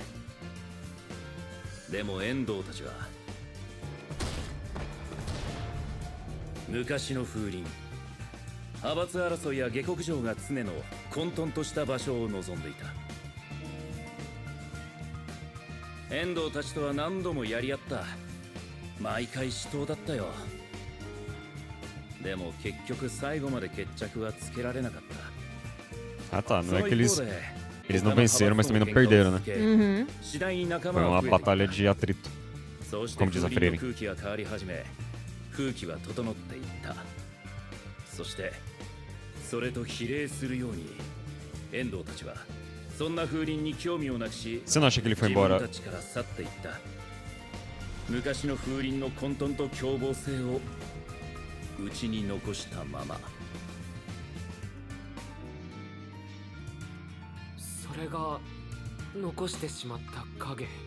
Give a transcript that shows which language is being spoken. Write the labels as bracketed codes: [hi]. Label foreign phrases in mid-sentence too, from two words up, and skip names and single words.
[ja] でも遠藤たちは昔の風林、派閥争いや下克上が常の混沌とした場所を望んでいた。遠藤たちとは何度もやり合った。毎回死闘だったよ。でも結局最後まで決着はつけられなかった。 [pt] Ah tá, não é que [ja] その一方で [pt] eles não venceram, mas também não perderam, né? Uhum. [ja] 次第に仲 [pt] Foi [ja] 間 [pt] uma [ja] は増えていった。 [pt] batalha de atrito. [ja] そうして [pt] como diz a [ja] 風 [pt] Freire. [ja] 鈴の空気が変わり始め、風紀は整っていった。そしてそれと比例するように遠藤たちはそんな風鈴に興味をなくし、 [pt] Você não acha que ele foi [ja] 自分 [pt] embora? [ja] たちから去っていった。昔の風鈴の混沌と凶暴性をうちに残したまま。それが残してしまった影。